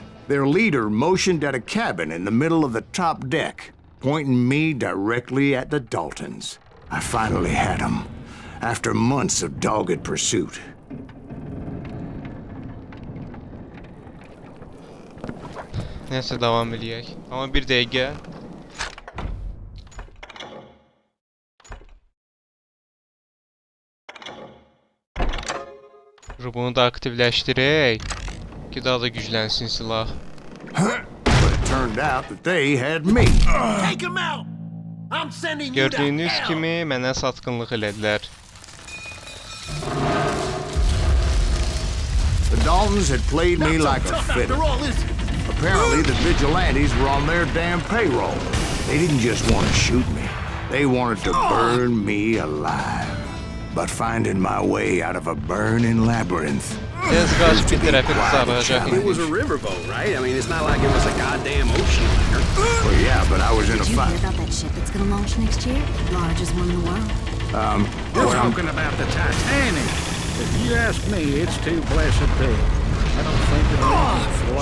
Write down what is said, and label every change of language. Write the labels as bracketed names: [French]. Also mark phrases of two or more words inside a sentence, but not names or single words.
[English] Their leader motioned at a cabin in the middle of the top deck, pointing me directly at the Daltons. I finally had them, after months of dogged pursuit. [Azerbaijani] Neyse devam eləyək. Amma bir dəqiqə. Bunu da aktivləşdirək ki, daha da güclənsin silah. [English] But it turned out that they had me. Take him out! I'm sending you to [Azerbaijani] Gördüyünüz [English] hell! [Azerbaijani] kimi mənə satqınlıq elədilər. [English] The Daltons had played me like a Tough fiddle. after all, is it? Apparently, the vigilantes were on their damn payroll. They didn't just want to shoot me. They wanted to burn me alive. But finding my way out of a burning labyrinth. [Azerbaijani] Tez qaç bir tərəfi qısaracaq. [English] It was a riverboat, right? I mean, it's not like it was a goddamn ocean liner. Well, yeah, but I was in a Did you hear fight. about that ship that's gonna launch next year? Largest one in the world. You're Well, talking about the Titanic. If you ask me, it's too blessed big. I don't think it'll float.